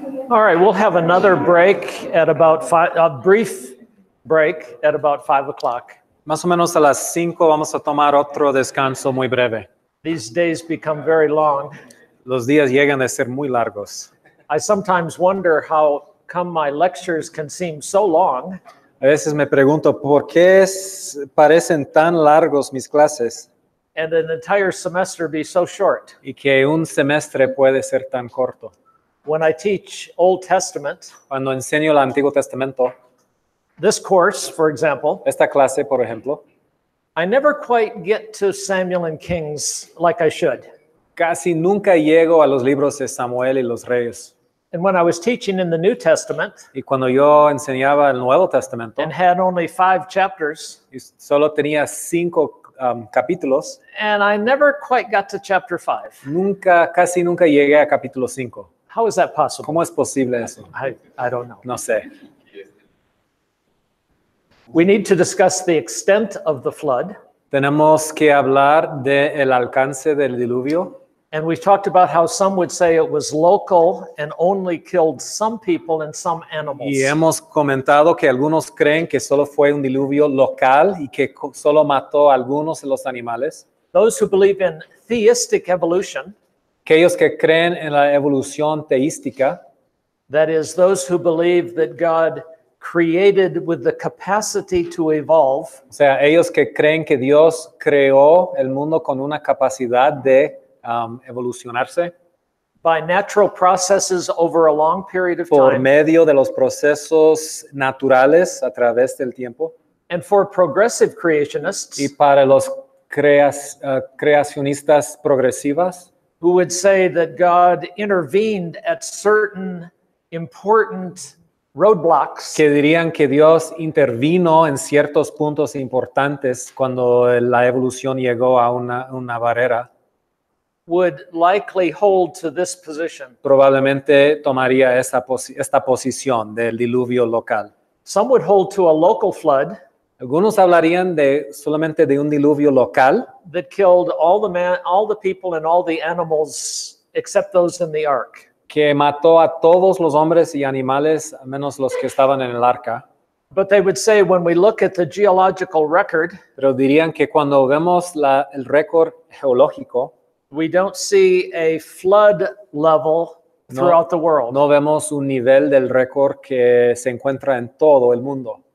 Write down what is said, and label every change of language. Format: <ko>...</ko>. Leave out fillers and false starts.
<en>All right, we'll have another break at about a brief break at about 5 o'clock.</en> <es>Más o menos a las 5 vamos a tomar otro descanso muy breve.</es> <en>These days become very long.</en> <es>Los días llegan a ser muy largos.</es> <en>I sometimes wonder how come my lectures can seem so long.</en> <es>A veces me pregunto por qué parecen tan largos mis clases</es> <en>And an entire semester be so short.</en> <es>y que un semestre puede ser tan corto.</es> <en>When I teach Old Testament,</en> <es>Cuando enseño el Antiguo Testamento,</es> <en>this course, for example,</en> <es>esta clase, por ejemplo,</es> <en>I never quite get to Samuel and Kings like I should.</en> <es>casi nunca llego a los libros de Samuel y los Reyes.</es> <en>And when I was teaching in the New Testament</en> <es>Y cuando yo enseñaba el Nuevo Testamento</es> <en>and had only 5 chapters,</en> <es>y solo tenía 5 capítulos,</es> <en>and I never quite got to chapter 5.</en> <es>casi nunca llegué a capítulo 5.</es> <en>How is that possible?</en> <es>¿Cómo es posible eso?</es> <en>I don't know.</en> <es>No sé.</es> <en>We need to discuss the extent of the flood.</en> <es>Tenemos que hablar del alcance del diluvio.</es> <en>And we've talked about how some would say it was local and only killed some people and some animals.</en> <es>Y hemos comentado que algunos creen que solo fue un diluvio local y que solo mató a algunos de los animales.</es> <en>Those who believe in theistic evolution,</en> <es>Aquellos que creen en la evolución teística,</es> <en>that is, those who believe that God created with the capacity to evolve,</en> <es>o sea, ellos que creen que Dios creó el mundo con una capacidad de evolucionarse</es> <en>by natural processes over a long period of</en> <es>por</es> <en>time,</en> <es>medio de los procesos naturales a través del tiempo.</es> <en>and for progressive creationists</en> <es>Y para los creacionistas progresivas,</es> <en>who would say that God intervened at certain important roadblocks</en> <es>que dirían que Dios intervino en ciertos puntos importantes cuando la evolución llegó a una barrera,</es> <en>would likely hold to this position.</en> <es>probablemente tomaría esta posición del diluvio local.</es> <en>Some would hold to a local flood</en> <es>Algunos hablarían solamente de un diluvio local</es> <en>that killed all the people and all the animals except those in the ark.</en> <es>que mató a todos los hombres y animales, menos los que estaban en el arca.</es> <en>But they would say when we look at the geological record,</en> <es>Pero dirían que cuando vemos el récord geológico,</es> <en>we don't see a flood level throughout the world</en> <es>no vemos un nivel del récord que se encuentra en todo el mundo,</es>